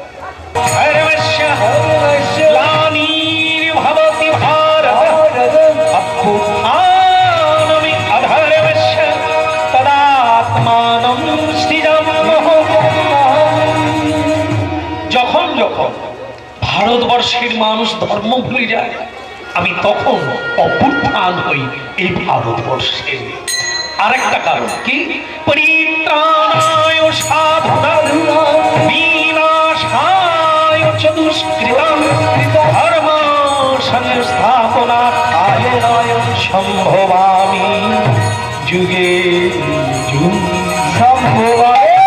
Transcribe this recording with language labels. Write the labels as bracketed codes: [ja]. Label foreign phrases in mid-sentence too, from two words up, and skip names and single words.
[sa] গ্লানির্ভবতি ভারত অভ্যুত্থানমি অধর্মস্য তদাত্মানম সৃজাম্যহম। [bn] যখন যখন ভারতবর্ষের মানুষ ধর্ম ভুলে যায়, আমি তখন অভ্যুত্থান হই এই ভারতবর্ষে। আরেকটা কারণ কি, [sa] পরিত্রাণায় সাধুনাং বিনাশায় চ দুষ্কৃতাং ধর্ম সংস্থাপনার্থায় সম্ভবামি যুগে যুগে সম্ভবামি